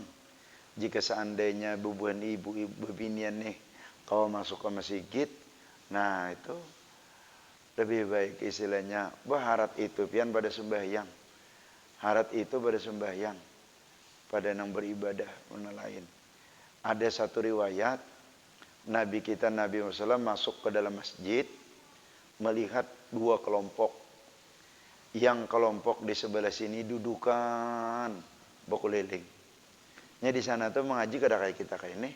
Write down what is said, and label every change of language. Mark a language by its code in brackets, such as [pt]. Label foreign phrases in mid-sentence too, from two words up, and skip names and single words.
[bjn] Jika seandainya bubuhan ibu-ibu bebinian nih, kau masuk ke masjid, nah itu lebih baik istilahnya, harat itu pian pada sembahyang. Harat itu pada sembahyang. Pada nang beribadah mana lain. [id] Ada satu riwayat, Nabi kita Nabi Muhammad masuk ke dalam masjid, melihat 2 kelompok. Yang kelompok di sebelah sini dudukan berkeliling. [bjn] Nya di sana tuh mengaji kada kayak kita kayak ini.